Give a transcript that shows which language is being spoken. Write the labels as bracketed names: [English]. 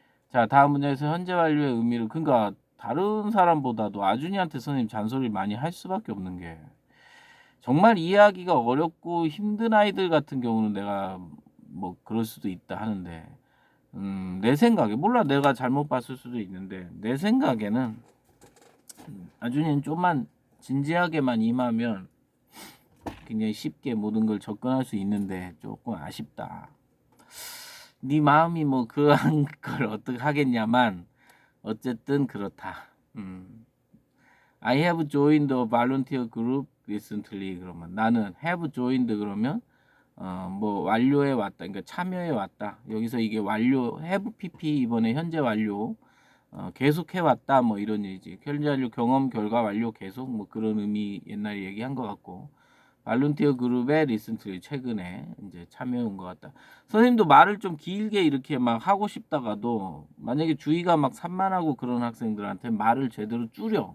[Korean] 자, 다음 문장에서 현재 완료의 의미를 그러니까 다른 사람보다도 아준이한테 선생님 잔소리 많이 할 수밖에 없는 게 정말 이해하기가 어렵고 힘든 아이들 같은 경우는 내가 뭐 그럴 수도 있다 하는데 내 생각에 몰라 내가 잘못 봤을 수도 있는데 내 생각에는 아준이는 좀만 진지하게만 임하면 굉장히 쉽게 모든 걸 접근할 수 있는데 조금 아쉽다. 네 마음이 뭐 그런 걸 어떻게 하겠냐만 어쨌든 그렇다. [English] I have joined a volunteer group recently [Korean] 그러면 나는 [English] have joined [Korean] 그러면 뭐 완료해 왔다. 그러니까 참여해 왔다. 여기서 이게 완료 [English] have pp [Korean] 이번에 현재 완료 계속 해왔다 뭐 이런 얘기지. 현재 완료 경험 결과 완료 계속 뭐 그런 의미 옛날에 얘기한 것 같고 발룬티어 그룹에 리센트리 최근에 이제 참여해 온 것 같다. 선생님도 말을 좀 길게 이렇게 막 하고 싶다가도 만약에 주의가 막 산만하고 그런 학생들한테 말을 제대로 줄여.